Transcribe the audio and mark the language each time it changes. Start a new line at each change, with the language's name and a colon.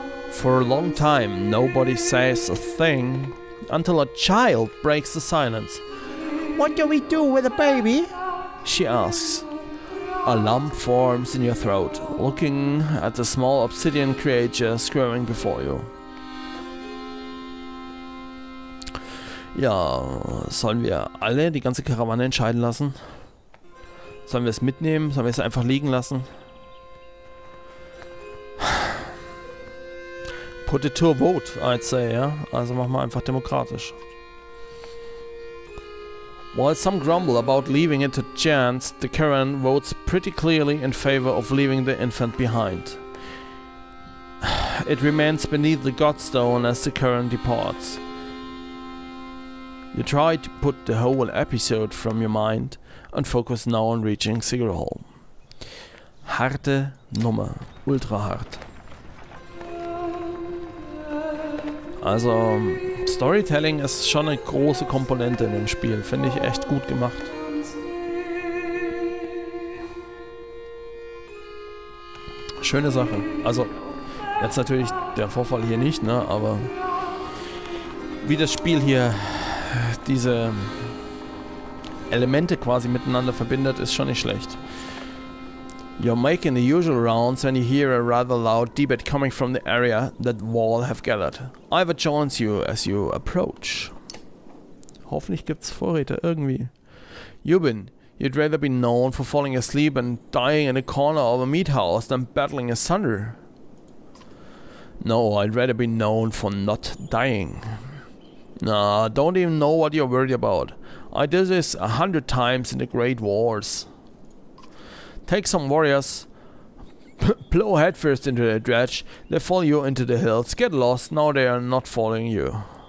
English: For a long time, nobody says a thing until a child breaks the silence. What do we do with a baby? She asks. A lump forms in your throat, looking at the small obsidian creature squirming before you.
German: Ja, sollen wir alle die ganze Karawane entscheiden lassen? Sollen wir es mitnehmen? Sollen wir es einfach liegen lassen?
English: Put it to a vote, I'd say, ja?
German: Also machen wir einfach demokratisch.
English: While some grumble about leaving it to chance, the caravan votes pretty clearly in favor of leaving the infant behind. It remains beneath the godstone as the caravan departs. You try to put the whole episode from your mind and focus now on reaching Sigrholm.
German: Harte Nummer, ultra hart. Also, Storytelling ist schon eine große Komponente in dem Spiel, finde ich echt gut gemacht. Schöne Sache. Also, jetzt natürlich der Vorfall hier nicht, ne, aber wie das Spiel hier diese Elemente quasi miteinander verbindet, ist schon nicht schlecht.
English: You're making the usual rounds when you hear a rather loud debate coming from the area that Wall have gathered. Ivor joins you as you approach.
German: Hoffentlich gibt's Vorräte irgendwie.
English: Yubin, you'd rather be known for falling asleep and dying in a corner of a meat house than battling a Thunder. No, I'd rather be known for not dying. Nah, don't even know what you're worried about. I did this 100 times in the Great Wars. Take some warriors, plow headfirst into the dredge, they follow you into the hills, get lost, now they are not following you.